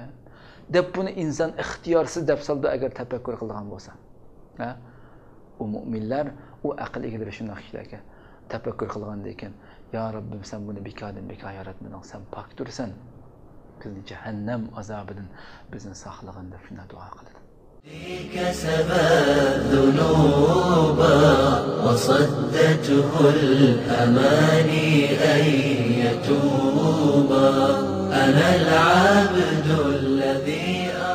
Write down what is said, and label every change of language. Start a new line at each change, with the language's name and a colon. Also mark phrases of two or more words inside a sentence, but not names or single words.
Uzbek: Deb buni inson ixtiyorsiz deb soldi agar tafakkur qilgan bo'lsa. U mu'minlar, u aql egalari shunday kishilarga tafakkur qilgandan keyin, ya Rabbim, sen buni bekordan bekor yaratmading. Sen poktursan. Bizni jahannam azobidan bizni saqlag'in deb shunday duo qiladi.
Arabic: كسب الذنوب وصدته الأماني أن يتوب أنا العبد الذي